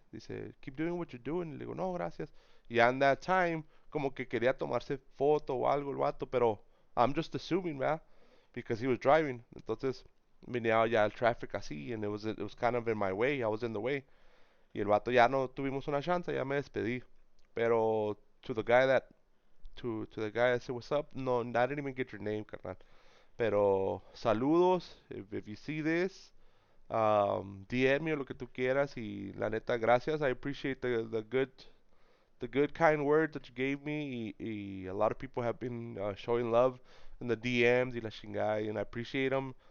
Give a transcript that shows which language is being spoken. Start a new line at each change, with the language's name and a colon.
Spanish: Dice,
English: keep doing what you're doing.
Spanish: Le digo, no, gracias. Y
English: at that time,
Spanish: como que quería tomarse foto o algo el vato, pero
English: I'm just assuming,
Spanish: ¿verdad?
English: Because he was driving.
Spanish: Entonces, venía ya el traffic así,
English: and it was kind of in my way, I was in the way.
Spanish: Y el vato ya no tuvimos una chance, ya me despedí.
English: Pero to the guy that to the guy that said what's up, no, I didn't even get your name, carnal.
Spanish: Pero saludos,
English: if you see this, DM me
Spanish: o lo que tú quieras y la neta gracias.
English: I appreciate the good kind words that you gave me y a lot of people have been showing love in the DMs
Spanish: y la chingada
English: and I appreciate them.